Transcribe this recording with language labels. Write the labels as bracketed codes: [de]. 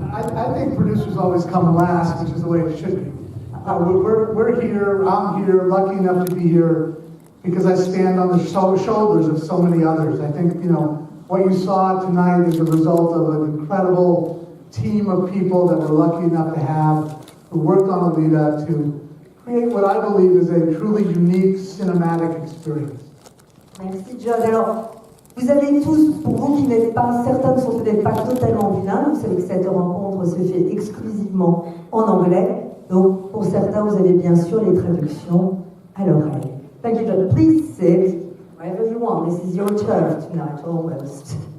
[en] I think producers always come last, which is the way it should be. We're here, I'm here, lucky enough to be here because I stand on the shoulders of so many others. I think, what you saw tonight is a result of an incredible team of people that we're lucky enough to have who worked on Alita to create what I believe is a truly unique cinematic experience. [fr] Merci John. Alors, vous avez tous, pour vous qui n'êtes pas, certains ne sont peut-être pas totalement bilingues, vous savez que cette rencontre se fait exclusivement en anglais. Donc, pour certains, vous avez bien sûr les traductions à l'oreille. [en] Thank you, John. Please sit wherever you want. This is your turn tonight, almost.